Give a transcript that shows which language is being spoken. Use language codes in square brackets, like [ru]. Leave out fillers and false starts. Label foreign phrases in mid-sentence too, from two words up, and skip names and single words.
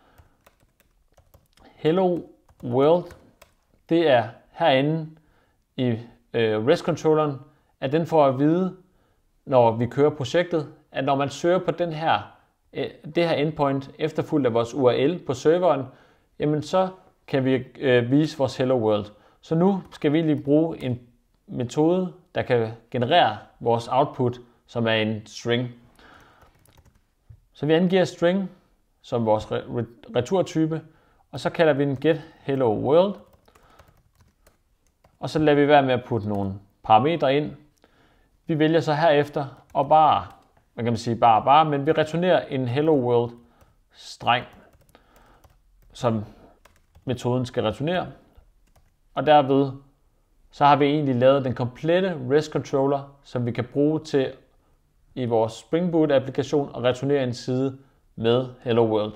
[da] Hello World, det er herinde i REST-controlleren, at den får at vide, når vi kører projektet, at når man søger på det her endpoint efterfulgt af vores URL på serveren, jamen så kan vi vise vores Hello World. Så nu skal vi lige bruge en metode, der kan generere vores output, som er en string. Så vi angiver string som vores returtype, og så kalder vi den get hello world. Og så lader vi være med at putte nogle parametre ind. Vi vælger så herefter og men vi returnerer en hello world streng, som metoden skal returnere. Og derved så har vi egentlig lavet den komplette REST controller, som vi kan bruge til i vores Spring Boot applikation at returnere en side med Hello World.